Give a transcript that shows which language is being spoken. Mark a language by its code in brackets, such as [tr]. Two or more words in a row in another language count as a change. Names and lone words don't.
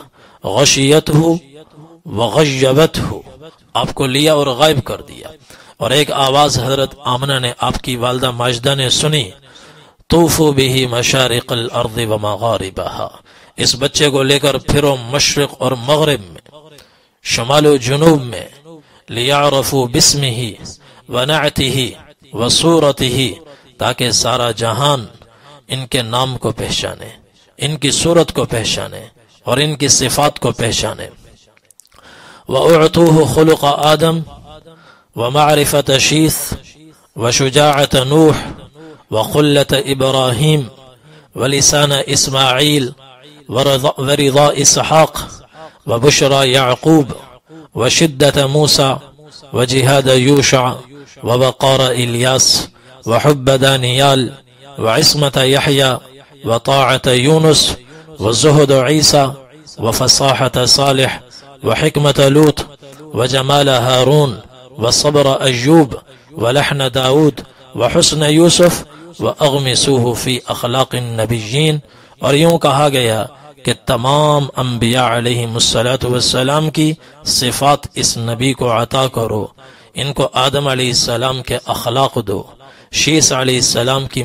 [ar] غشیتہ وغیبتہ، [ur] آپ کو لیا اور غائب کر دیا۔ اور ایک آواز حضرت آمنہ نے آپ کی والدہ ماجدہ نے سنی، [ar] طوفوا بہ مشارق الارض ومغاربہا، [ur] اس بچے کو لے کر پھرو مشرق اور مغرب میں، شمال و جنوب میں، [ar] لیعرفوا باسمہ ونعتہ وصورتہ، [ur] تاکہ سارا جہان ان کے نام کو پہچانے، ان کی صورت کو پہچانے اور ان کی صفات کو پہچانے۔ [ar] وَأُعْطُوهُ خُلُقَ آدم ومعرفة شیث وشجاعة نوح وخلة إبراہیم ولسان اسماعیل ورضاء اسحاق وبشرى یعقوب وشدة موسى وجهاد یوشع ووقار الیاس وحب دانیال وعصمة یحییٰ وطاعة یونس وزہد عیسیٰ وفصاحة صالح وحکمة لوط وجمال ہارون وصبر ایوب ولحن داود وحسن یوسف واغمسوه فی اخلاق النبیین، [ur] اور یوں کہا گیا کہ تمام انبیاء علیہم السلام کی صفات اس نبی کو عطا کرو، ان کو آدم علیہ السلام کے اخلاق دو، شیس علیہ السلام کی